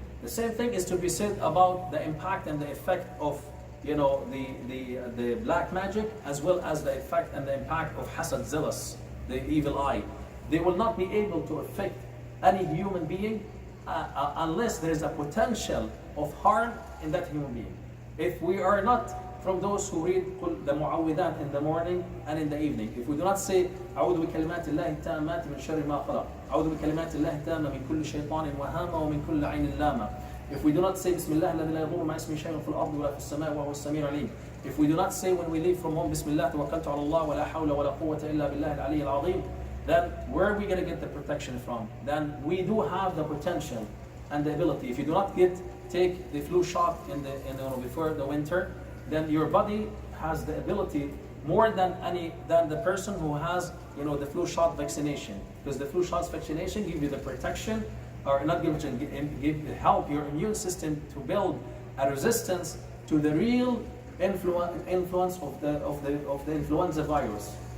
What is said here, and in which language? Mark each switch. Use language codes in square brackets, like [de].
[en] The same thing is to be said about the impact and the effect of the black magic, as well as the effect and the impact of hasad, zealous, the evil eye. They will not be able to affect any human being unless there is a potential of harm in that human being. If we are not from those who read the mu'awwidat in the morning and in the evening, if we do not say [ar] أعوذ بكلمات الله التامات من شر ما خلق, أعوذ بكلمات الله التامة من كل شيطان وهامة ومن كل عين لامة, [en] if we do not say [ar] بسم الله الذي لا يضر مع اسمه شيء في الأرض ولا في السماء وهو السميع العليم, [en] if we do not say when we leave from home [ar] بسم الله توكلت على الله ولا حول ولا قوة إلا بالله العلي العظيم, [en] then where are we going to get the protection from? Then we do have the potential and the ability. If you do not take the flu shot before the winter, then your body has the ability more than the person who has the flu shot vaccination, because the flu shot vaccination gives you the protection, or not help your immune system to build a resistance to the real influence of the influenza virus.